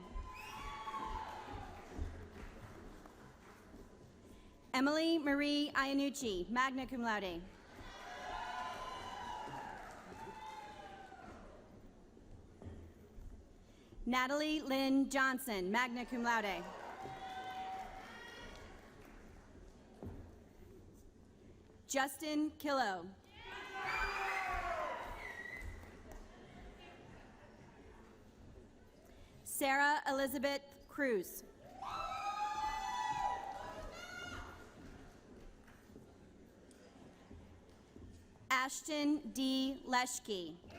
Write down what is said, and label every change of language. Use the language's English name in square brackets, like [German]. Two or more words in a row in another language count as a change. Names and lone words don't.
[English] Emily Marie Iannucci, [Latin] magna cum laude. [English] Natalie Lynn Johnson, [Latin] magna cum laude. [English] Justin Killo. Sarah Elizabeth Cruz. Ashton D. Leschke.